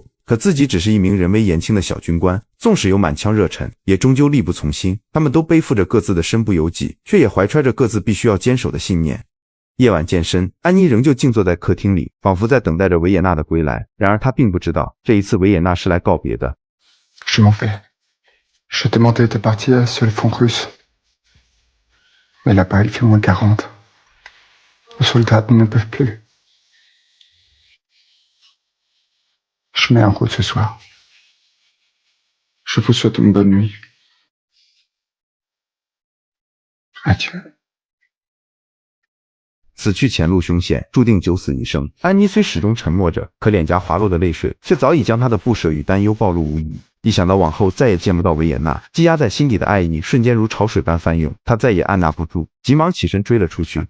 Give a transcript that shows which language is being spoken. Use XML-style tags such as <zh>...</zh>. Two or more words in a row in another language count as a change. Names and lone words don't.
<zh>可自己只是一名人微言轻的小军官，纵使有满腔热忱，也终究力不从心。他们都背负着各自的身不由己，却也怀揣着各自必须要坚守的信念。夜晚渐深，安妮仍旧静坐在客厅里，仿佛在等待着维也纳的归来。然而她并不知道，这一次维也纳是来告别的。</zh> <fr>Je m'en vais. Je demandais de partir sur le front russe. Mais là-bas, il fait moins 40. Nos soldats ne peuvent plus. Je mets en route ce soir. Je vous souhaite une bonne nuit. Adieu.</fr> <zh>此去前路凶险，注定九死一生。安妮虽始终沉默着，可脸颊滑落的泪水却早已将她的不舍与担忧暴露无遗。一想到往后再也见不到维也纳，积压在心底的爱意瞬间如潮水般翻涌，她再也按捺不住，急忙起身追了出去。</zh>